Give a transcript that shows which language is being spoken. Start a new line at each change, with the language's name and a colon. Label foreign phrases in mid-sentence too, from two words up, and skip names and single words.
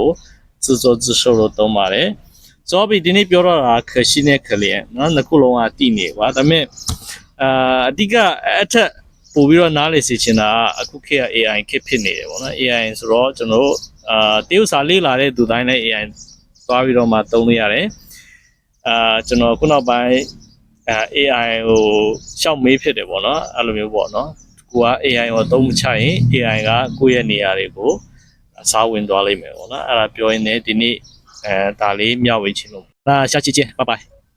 Burmese: ကို
Chinese: 自作自受
Burmese: လို့သုံးပါတယ်ဆိုတော့ဒီနေ့ပြောတော့တာ可惜နဲ့可怜နော်နှစ်ခုလုံးကတည်နေ ပါဒါပေမဲ့အဓိကအထက်ပို့ပြီးတော့နားလေစေချင်တာအခုခေတ်က AI ခေတ်ဖြစ်နေတယ်ပေါ့နော် AI ဆိုတော့ကျွန်တော်တို့တရုတ်စာလေ့လာတဲ့သူတိုင်းလည်း AI သွားပြီးတော့မှသုံးလို့ရတယ်ကျွန်တော်ခုနောက်ပိုင်းAI ကိုရှောက်မေးဖြစ်တယ်ပေါ့နော်အဲ့လိုမျိုးပေါ့နော်ကိုက AI ကိုသုံးမချရင် AI ကကိုယ့်ရဲ့နေရာတွေကိုစားဝင်သွားလိမ့်မယ်ပေါ့နော်အဲ့ဒါပြောရင်းနဲ့ဒီနေ့ဒါလေးမျှဝေချင်လို့
Chinese: 下期见拜拜